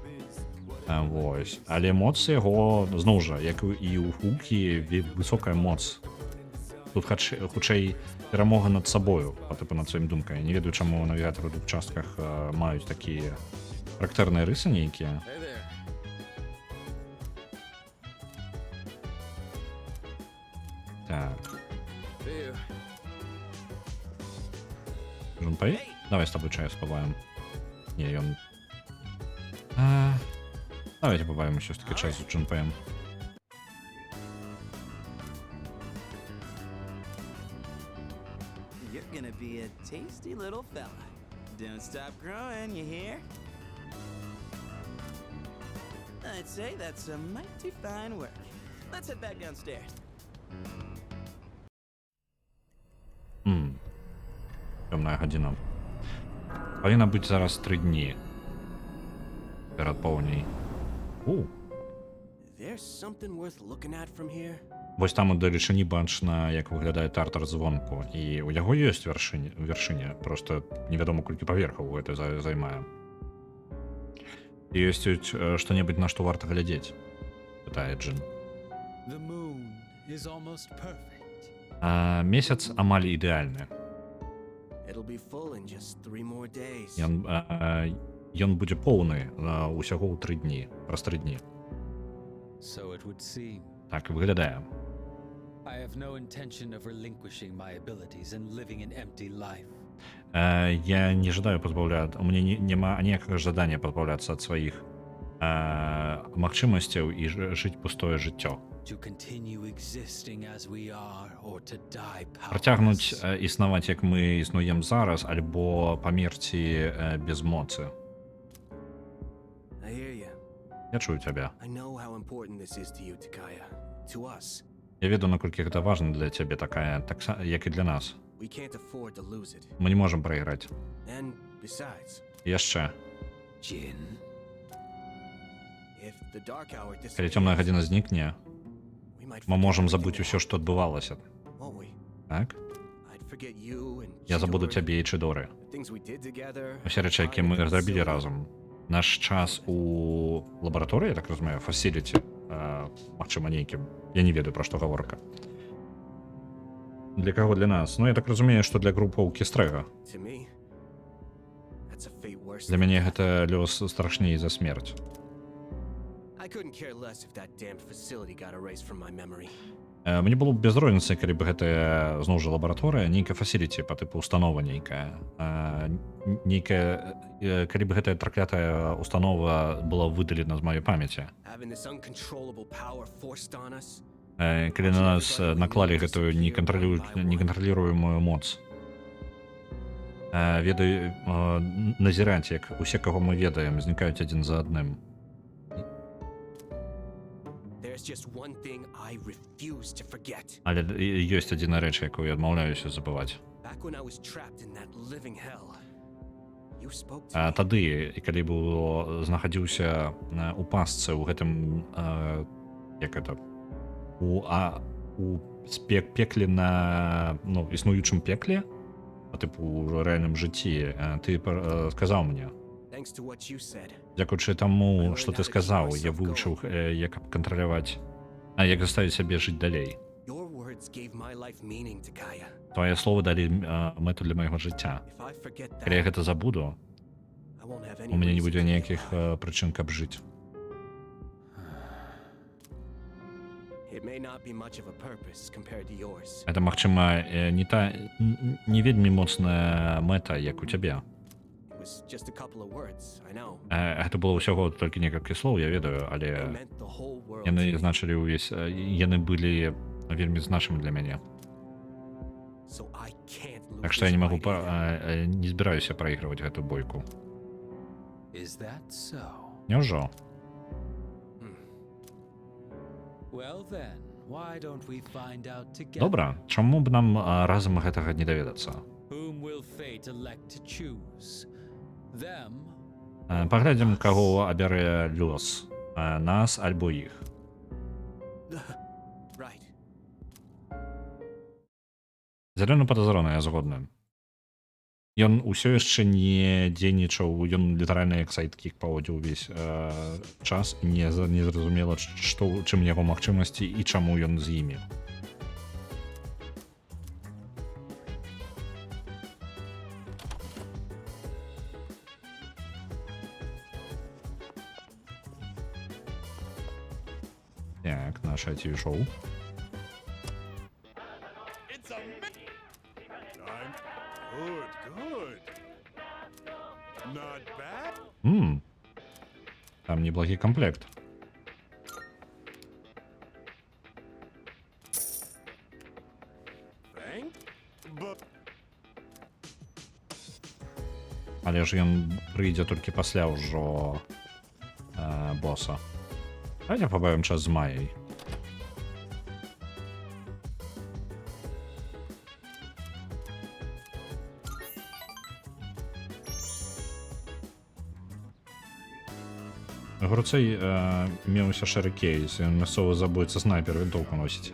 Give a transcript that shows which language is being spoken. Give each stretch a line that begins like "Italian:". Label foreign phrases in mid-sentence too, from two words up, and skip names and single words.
Belarusian: Вось. Але моц яго, зноў жа, як і ў Гулкі, высокая моц. Тут хутчэй перамога над сабою, над сваім думкай. Не ведаю, чаму навігатары ў двух частках маюць такія характэрныя рысы нейкія.
English: Hey there.
Belarusian: Так.
English: See you.
Belarusian: Джунпэй? Давай з тобой чаю спабавім. Не, ён... Давайте пабавім усё ж таки чай з Джунпэем.
English: You're gonna be a tasty little fella. Don't stop growing, you hear? I'd say that's a mighty fine work. Let's head back downstairs.
Belarusian: Тёмная гадзіна. Павінна быць зараз 3 дні перад поўняй.
English: There's something worth looking at from here.
Belarusian: Вось там удалечыні бачна, як выглядае Тартар звонку. І у яго ёсць вяршыня, просто невядома колькі паверхаў гэта займае. І ёсць што-небудзь, на што варта глядзець? Пытае Джин.
English: The moon is almost perfect.
Belarusian: Месяц амаль ідэальны.
English: It'll be full in just 3 more days.
Belarusian: Ён будзе поўны усяго ў 3 дні, праз 3 дні.
English: So it would seem.
Belarusian: Так і выглядае.
English: I have no intention of relinquishing my abilities and living an empty life.
Belarusian: Я не жадаю пазбаўляцца, у мяне няма аніякага жадання пазбаўляцца ад сваіх магчымасцяў і жыць пустое жыццё.
English: To continue existing as we are or to die
Belarusian: Працягнуць
English: powerless.
Belarusian: існаваць, як мы існуем зараз, альбо памерці без моцы.
English: I hear you.
Belarusian: Я чую цябе.
English: I know how important this is to you, Takaya. To us.
Belarusian: Я ведаю, наколькі гэта важна для цябе, такая, як і для нас.
English: We can't afford to lose it.
Belarusian: Мы не можам прайграць.
English: And besides,
Belarusian: Яшчэ.
English: Jin. if the dark hour
Belarusian: Калі цёмная
English: disappears,
Belarusian: гадзіна знікне,
English: we might
Belarusian: мы
English: forget
Belarusian: можам
English: everything
Belarusian: забыць усё,
English: else,
Belarusian: што адбывалася.
English: won't we?
Belarusian: Так?
English: I'd forget you and
Belarusian: Я забуду
English: Chidori,
Belarusian: цябе і Чидоры.
English: the things we did together,
Belarusian: Усе рэчы, які
English: time
Belarusian: мы
English: in the
Belarusian: зрабілі
English: facility.
Belarusian: разам. Наш час у лабараторыі, я так разумею, фасіліці, магчыма нейкім, я не ведаю, пра што гаворка. Для каго? Для нас? Ну, я так разумею, што для групоўкі Стрэга.
English: To me, that's a fate worse
Belarusian: Для
English: than
Belarusian: мяне
English: death.
Belarusian: гэта лёс страшней за смерць.
English: I couldn't care less if that damned facility got erased from my memory.
Belarusian: Мне было б без розніцы, калі б гэтая зноў жа лабараторыя, нейкая фасіліці па тыпу установа нейкая. Калі б гэтая праклятая установа была выдалена з маёй памяці.
English: Having this uncontrollable power forced on us.
Belarusian: Калі на нас наклалі гэтую некантраліруемую моц. Ведаю, назіраць, як усе, каго мы ведаем, знікаюць адзін за адным.
English: There's just one thing I refuse to forget.
Belarusian: Але ёсць адзіна рэч, якую я адмаўляюся забываць.
English: Back when I was trapped in that living hell, you spoke to me.
Belarusian: Тады, калі быў знаходзіўся у пастцы ў гэтым як это у пекле на існуючым пекле, па тыпу ў рэальным жыцці, ты сказаў мне.
English: Thanks to what you said.
Belarusian: Дзякуючы таму, што ты сказаў, я вывучыў, як кантраляваць, як заставіць сябе жыць далей.
English: Your words gave my life meaning, Takaya.
Belarusian: Твае словы далі мэту для майго жыцця.
English: If I forget
Belarusian: Калі я
English: that,
Belarusian: гэта забуду,
English: I won't have any
Belarusian: у мяне не
English: reason
Belarusian: будзе
English: to be
Belarusian: ніякіх
English: alive.
Belarusian: прычын, каб жыць.
English: It may not be much of a purpose compared to yours.
Belarusian: Это, магчыма, не вельмі моцная мэта, як у цябе.
English: It was just a couple of words, I know.
Belarusian: Гэта было ўсяго толькі некалькі слоў, я ведаю,
English: They
Belarusian: але
English: meant the whole world to
Belarusian: яны
English: me.
Belarusian: значылі ўвесь, яны былі вельмі значымі для мяне.
English: So I can't lose
Belarusian: Так што я
English: this
Belarusian: не магу
English: fight again.
Belarusian: не збіраюся праігрываць гэту бойку.
English: Is that so?
Belarusian: Няўжо?
English: Well then, why don't we find out together?
Belarusian: Добра, чаму б нам разам гэтага не даведацца?
English: Whom will fate elect to choose? Them
Belarusian: Паглядзім, каго абярэ лёс, нас альбо іх.
English: Right.
Belarusian: Зялёны падазрона, я згодны. Ён усё яшчэ не дзейнічаў, ён літаральна як сайдкік паводзіў увесь час, і не зразумела, чым яго магчымасці і чаму ён з імі. Так, наше IT-шоу.
English: Good. Not bad.
Belarusian: Там неблагий комплект.
English: Thank. But
Belarusian: Але ж ён прыйдзе толькі пасля ўжо боса. Давайте пабавім час з Майяй. Груцэй меўся шэры кейс, ён мясцовы забойца снайпер вінтоўку носіць.